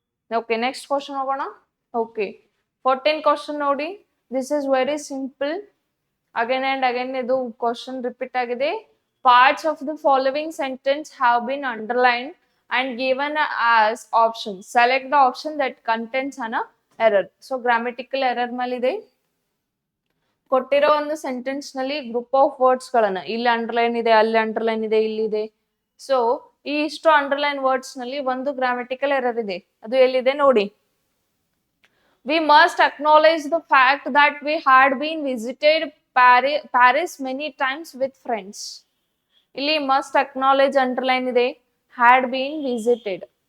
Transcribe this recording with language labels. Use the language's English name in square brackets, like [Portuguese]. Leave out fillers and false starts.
[English] okay, next question [Kannada] ಹೋಗೋಣ. [English] okay, 14 question [Kannada] ನೋಡಿ, [English] This is very simple. Again and again [Kannada] ಇದು [English] question repeat [Kannada] ಆಗಿದೆ. [English] Parts of the following sentence have been underlined and given as options. Select the option that contains an error. So grammatical error [Kannada] ಮೇಲಿದೆ. ಕೊಟ್ಟಿರೋ ಒಂದು sentence ನಲ್ಲಿ group of words ಗಳನ್ನ, ಇಲ್ಲಿ underline ಇದೆ, ಅಲ್ಲಿ ಅಂಡರ್ಲೈನ್ ಇದೆ, ಇಲ್ಲಿದೆ. ಸೊ ಈ ಇಷ್ಟು ಅಂಡರ್ಲೈನ್ ವರ್ಡ್ಸ್ ನಲ್ಲಿ ಒಂದು ಗ್ರಾಮೆಟಿಕಲ್ ಎರರ್ ಇದೆ, ಅದು ಎಲ್ಲಿದೆ ನೋಡಿ. [English] We must acknowledge the fact that we had been visited Paris many times with friends. [Kannada] ಇಲ್ಲಿ [English] must acknowledge underline [Kannada] ಇದೆ, [English] had been visited.